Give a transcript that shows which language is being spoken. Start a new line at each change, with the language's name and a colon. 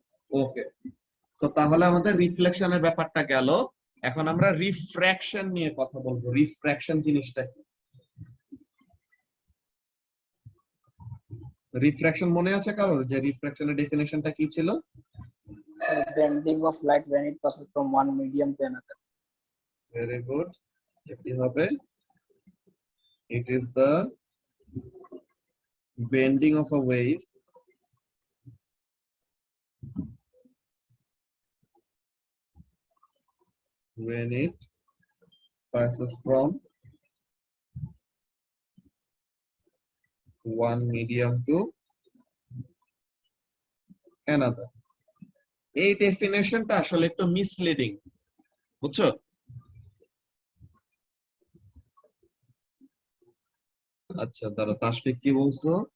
Bangla: ওকে, তো তাহলে আমাদের রিফ্লেকশনের ব্যাপারটা গেল। এখন আমরা রিফ্র্যাকশন নিয়ে কথা বলবো। রিফ্র্যাকশন জিনিসটা কি? রিফ্র্যাকশন মনে আছে কারোর যে রিফ্র্যাকশনের ডেফিনেশনটা কি ছিল?
English: So bending of light when it passes from one medium to another.
Bangla: Very good. কি হবে?
English: It is the bending of a wave when it passes from one medium to another.
Bangla: এই ডেফিনেশনটা আসলে একটু মিসলিডিং, বুঝছো? আচ্ছা দাঁড়া, তাসফিক কি বলছো?